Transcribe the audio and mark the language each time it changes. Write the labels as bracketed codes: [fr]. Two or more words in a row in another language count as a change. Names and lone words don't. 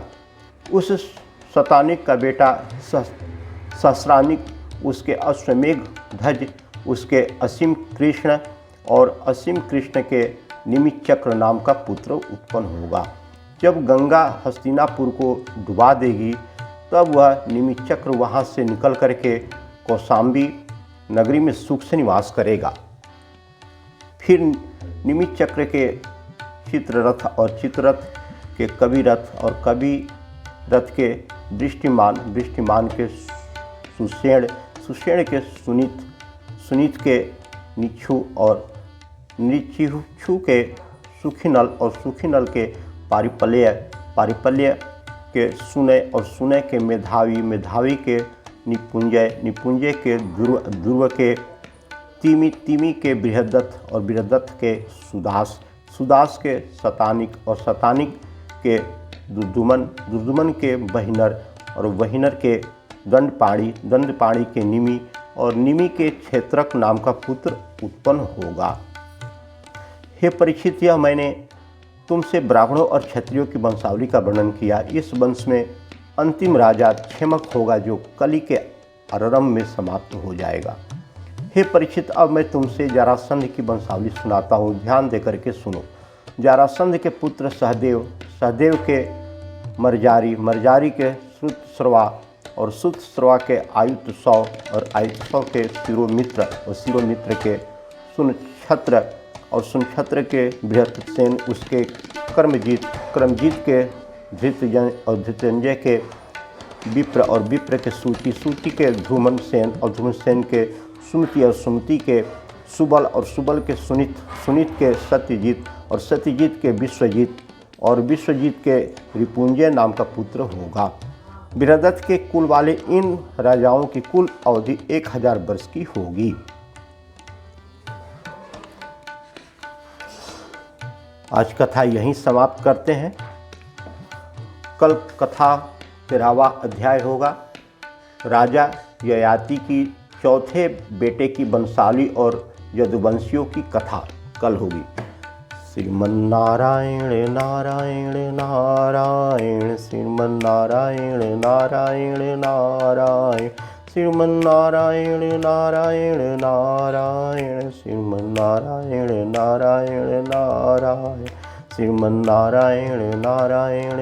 [hi] उस शतानिक का बेटा सहस्रानिक, उसके अश्वमेघ ध्वज, उसके असीम कृष्ण और असीम कृष्ण के निमिचक्र नाम का पुत्र उत्पन्न होगा। जब गंगा हस्तिनापुर को डुबा देगी तब वह निमिचक्र वहाँ से निकल करके कौशाम्बी नगरी में सुख से निवास करेगा। फिर निमिचक्र के चित्ररथ और चित्ररथ के कविरथ और कविरथ के वृष्टिमान के सुषेण के सुनीत के निच्छु और निच्छु के सुखीनल और सुखीनल के पारिपल्य के सुनय के मेधावी के निपुंजय के ध्रुव के तिमी के बृहदत्त और बृहदत्त के सुदास के शतानिक और शतानिक के दुर्दुमन के वहिनर और वहिनर के दंडपाणी के निमि और निमि के क्षेत्रक नाम का पुत्र उत्पन्न होगा। हे परीक्षित, यह मैंने तुमसे ब्राह्मणों और क्षत्रियों की वंशावली का वर्णन किया। इस वंश में अंतिम राजा क्षेमक होगा जो कली के आरंभ में समाप्त हो जाएगा। हे परीक्षित, अब मैं तुमसे जरासंध की वंशावली सुनाता हूँ, ध्यान देकर के सुनो। जरासंध के पुत्र सहदेव के मर्जारी के श्रुतश्रवा और श्रुतश्रवा के आयुतसौ और आयुतसौ के शिरोमित्र और शिरोमित्र के सुनक्षत्र और सुनक्षत्र के बृहत्सेन, उसके कर्मजीत के धृतजन और धृतंजय के विप्र और विप्र के सूची के ध्रुमन सेन और ध्रुमसेन के सुमति और सुमति के सुबल और सुबल के सुनीत के सत्यजीत और सत्यजीत के विश्वजीत और विश्वजीत के रिपुंजय नाम का पुत्र होगा। बृहदत्त के कुल वाले इन राजाओं की कुल अवधि 1000 वर्ष की होगी। आज कथा यहीं समाप्त करते हैं। कल कथा 13वां अध्याय होगा। राजा ययाति की चौथे बेटे की वंशावली और यदुवंशियों की कथा कल होगी। श्रीमन्नारायण नारायण नारायण, श्रीमन्नारायण नारायण नारायण, श्रीमन्नारायण नारायण नारायण, श्रीमन्नारायण नारायण नारायण, श्रीमन्नारायण नारायण